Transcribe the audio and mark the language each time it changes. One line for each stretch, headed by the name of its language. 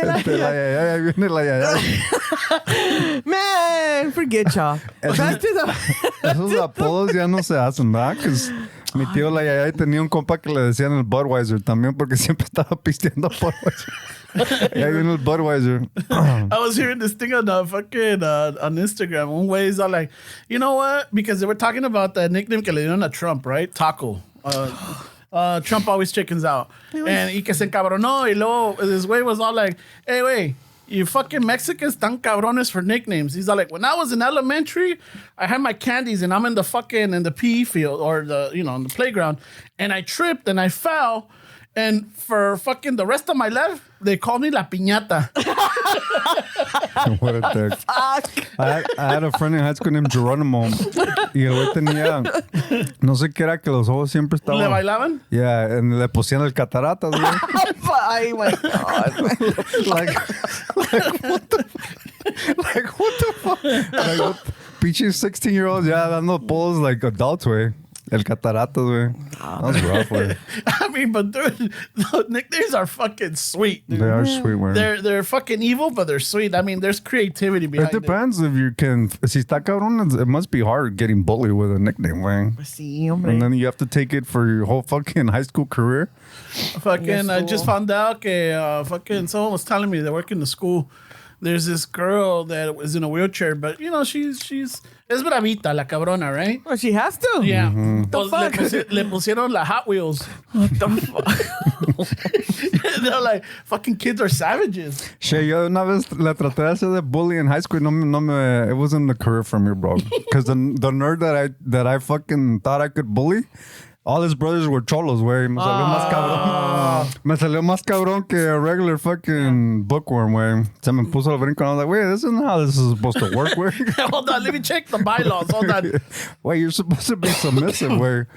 Spanish: El ay, ay, ay, ahí viene el ay, ay, ay.
English: Man, forget y'all. Back to the...
Spanish: Esos apodos ya no se hacen, ¿verdad? Que mi tío la yaya tenía un compa que le decían el Budweiser también porque siempre estaba pisteando Budweiser. Y ahí viene el Budweiser.
English: I was hearing this thing on fucking on Instagram. One way is all like, you know what? Because they were talking about the nickname
Spanish: que le dieron a Trump,
English: right? Taco. Trump always chickens out. And
Spanish: y que se encabronó. Y luego
English: this way was all like, hey, wait. You fucking Mexicans
Spanish: tan cabrones
English: for nicknames. He's all like, when I was in elementary, I had my candies and I'm in the PE field or in the playground, and I tripped and I fell, and for fucking the rest of my life, they called me La Piñata. What a dick. I had a friend in high school named Geronimo.
Spanish: Y el güey tenía, no sé qué era, que los ojos siempre estaban. ¿Le bailaban? Yeah, and le pusían el cataratas, güey.
English: Ay, my God. like what the fuck? Like, what, pinches 16-year-olds
Spanish: ya dando
English: polls like adults, güey. El Cataratas, güey. That was rough, güey. I mean, but dude, the nicknames are fucking sweet, dude. They are sweet, güey. They're fucking evil, but they're sweet. I mean, there's creativity behind It depends if you can.
Spanish: Si está cabrón,
English: it must be hard getting bullied with a nickname, güey.
Spanish: Sí, hombre.
English: And then you have to take it for your whole fucking high school career. Fucking, I just found out that fucking someone was telling me they work in the school. There's this girl that was in a wheelchair, but you know she's
Spanish: es bravita, la cabrona,
English: right? Well, she has to. Yeah. The
Spanish: Pues
English: fuck?
Spanish: le pusieron la Hot Wheels.
English: What the fuck? They're like, fucking kids are savages.
Spanish: Che, yo una vez la traté de hacer de bully
English: in high school. It wasn't the career for me, bro. Because the nerd that I fucking thought I could bully, all his brothers were cholos, güey.
Spanish: Me salió más cabrón. Me salió más cabrón que a
English: regular fucking bookworm,
Spanish: güey. Se me puso el brinco
English: and I was like, wait, this isn't how this is supposed to work, güey. Hold on, let me check the bylaws. Hold on. Wait, you're supposed to be submissive, güey.